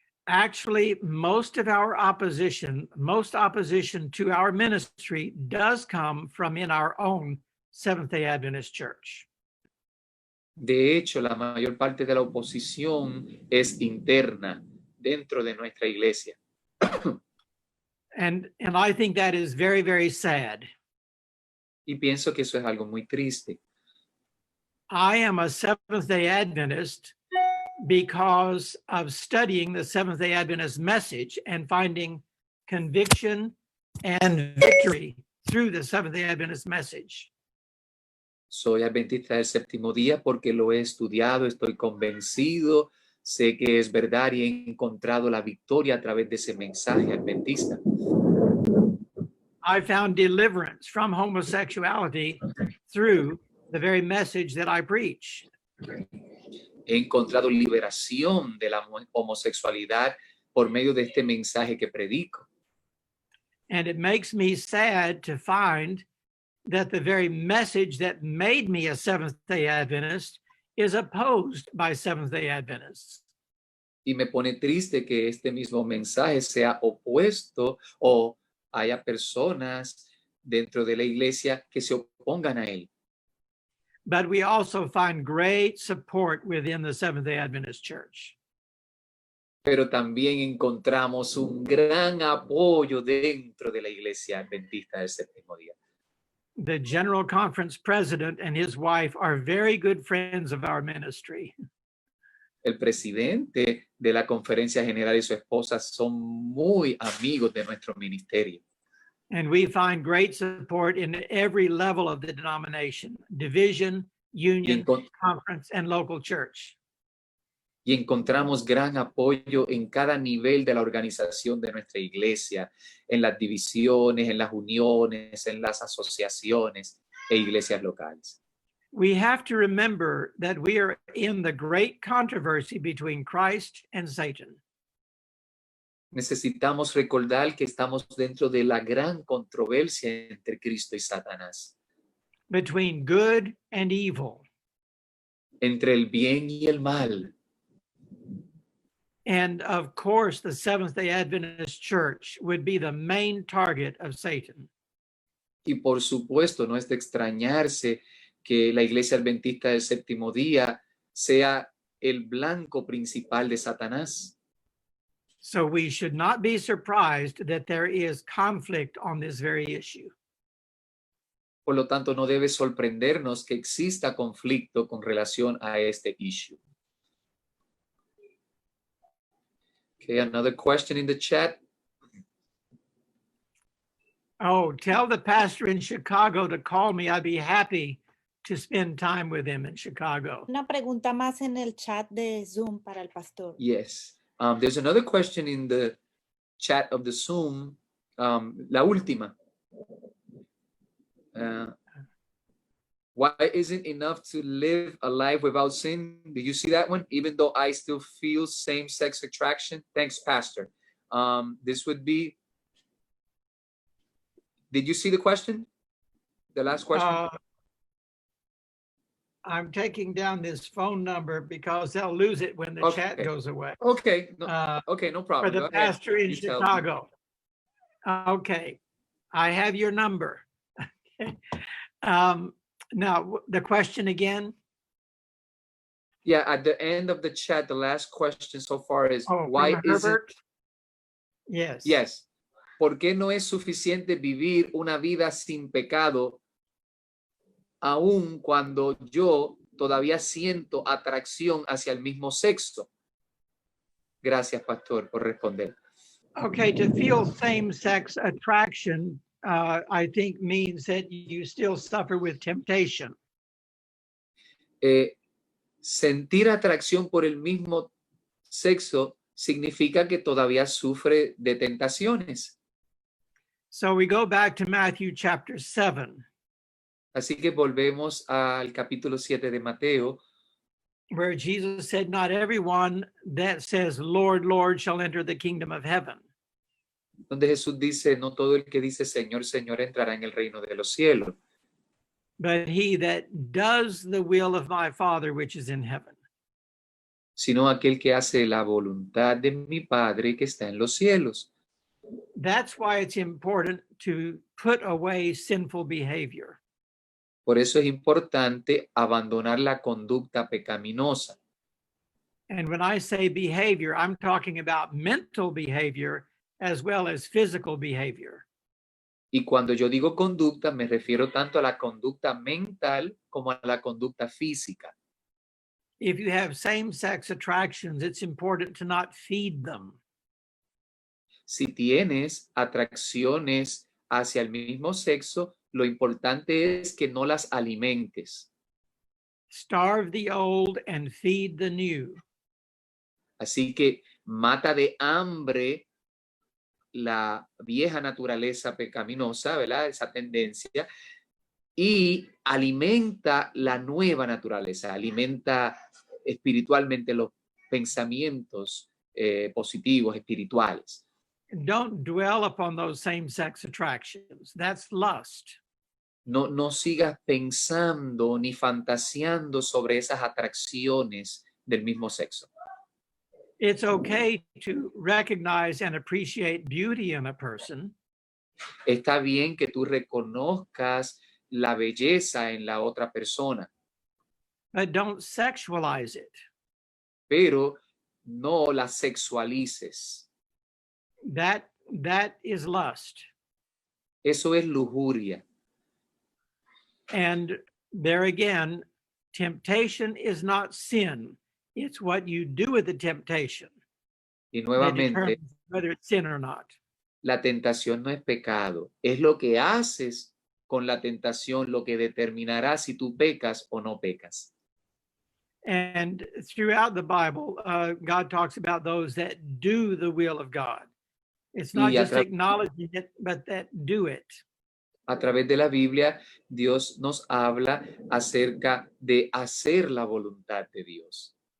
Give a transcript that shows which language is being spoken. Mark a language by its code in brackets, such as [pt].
[en] Actually, most opposition to our ministry does come from in our own Seventh-day Adventist Church. [es] De hecho, la mayor parte de la oposición es interna dentro de nuestra iglesia. [en] And I think that is very, very sad. [es] Y pienso que eso es algo muy triste. [en] I am a Seventh-day Adventist because of studying the Seventh-day Adventist message and finding conviction and victory through the Seventh-day Adventist message. [es] Soy adventista del séptimo día porque lo he estudiado, estoy convencido, sé que es verdad y he encontrado la victoria a través de ese mensaje adventista. [en] I found deliverance from homosexuality through the very message that I preach. [es] He encontrado liberación de la homosexualidad por medio de este mensaje que predico. [en] And it makes me sad to find that the very message that made me a Seventh-day Adventist is opposed by Seventh-day Adventists. [es] Y me pone triste que este mismo mensaje sea opuesto o haya personas dentro de la iglesia que se opongan a él. [en] But we also find great support within the Seventh-day Adventist Church. [es] pero también encontramos un gran apoyo dentro de la Iglesia Adventista del Séptimo Día. [en] The General Conference president and his wife are very good friends of our ministry. [es] El presidente de la Conferencia General y su esposa son muy amigos de nuestro ministerio. [en] And we find great support in every level of the denomination, division, union, conference, and local church. [es] Y encontramos gran apoyo en cada nivel de la organización de nuestra iglesia, en las divisiones, en las uniones, en las asociaciones e iglesias locales. [en] We have to remember that we are in the great controversy between Christ and Satan. [es] Necesitamos recordar que estamos dentro de la gran controversia entre Cristo y Satanás, [en] Between good and evil. [es] entre el bien y el mal. [en] And of course, the Seventh-day Adventist Church would be the main target of Satan. [es] Y por supuesto, no es de extrañarse que la Iglesia Adventista del Séptimo Día sea el blanco principal de Satanás. [en] So we should not be surprised that there is conflict on this very issue. [es] Por lo tanto, no debe sorprendernos que exista conflicto con relación a este issue. [en] Okay, another question in the chat. Oh, tell the pastor in Chicago to call me. I'd be happy to spend time with him in Chicago. [es] Una pregunta más en el chat de Zoom para el pastor. [en] Yes. There's another question in the chat of the Zoom. [es] La última. [en] Why isn't enough to live a life without sin? Do you see that one? Even though I still feel same-sex attraction? Thanks, Pastor. This would be, did you see the question? The last question? I'm taking down this phone number because they'll lose it when the chat goes away. Okay, no, okay, no problem. For the pastor in Chicago. Okay, I have your number. Okay. Now, the question again? Yeah, at the end of the chat, the last question so far is, why isn't... Herbert? Yes. Yes. [es] ¿Por qué no es suficiente vivir una vida sin pecado aun cuando yo todavía siento atracción hacia el mismo sexo? Gracias, pastor, por responder. [en] Okay, to feel same-sex attraction, I think means that you still suffer with temptation. [es] Sentir atracción por el mismo sexo significa que todavía sufre de tentaciones. [en] So we go back to Matthew chapter 7. [es] Así que volvemos al capítulo 7 de Mateo, [en] where Jesus said, not everyone that says, Lord, Lord, shall enter the kingdom of heaven. [es] donde Jesús dice, no todo el que dice Señor, Señor entrará en el reino de los cielos, [en] But he that does the will of my Father which is in heaven. [es] sino aquel que hace la voluntad de mi Padre que está en los cielos. [en] That's why it's important to put away sinful behavior. [es] Por eso es importante abandonar la conducta pecaminosa. [en] And when I say behavior, I'm talking about mental behavior as well as physical behavior. [es] Y cuando yo digo conducta, me refiero tanto a la conducta mental como a la conducta física. [en] If you have same-sex attractions, it's important to not feed them. [es] Si tienes atracciones hacia el mismo sexo, lo importante es que no las alimentes. [en] Starve the old and feed the new. [es] Así que mata de hambre la vieja naturaleza pecaminosa, ¿verdad? Esa tendencia, y alimenta la nueva naturaleza, alimenta espiritualmente los pensamientos positivos, espirituales. [en] Don't dwell upon those same-sex attractions. That's lust. [es] No sigas pensando ni fantaseando sobre esas atracciones del mismo sexo. [en] It's okay to recognize and appreciate beauty in a person, [es] Está bien que tú reconozcas la belleza en la otra persona, [en] but don't sexualize it. [es] pero no la sexualices. [en] That is lust. [es] Eso es lujuria. [en] And there again, temptation is not sin. It's what you do with the temptation [es] Y [en] that [es] nuevamente, [en] determines whether it's sin or not. [es] la tentación no es pecado. Es lo que haces con la tentación lo que determinará si tú pecas o no pecas. [en] And throughout the Bible, God talks about those that do the will of God. It's not [es] Y a [en] just tra- acknowledging it, but that do it. [es] A través de la Biblia, Dios nos habla acerca de hacer la voluntad de Dios.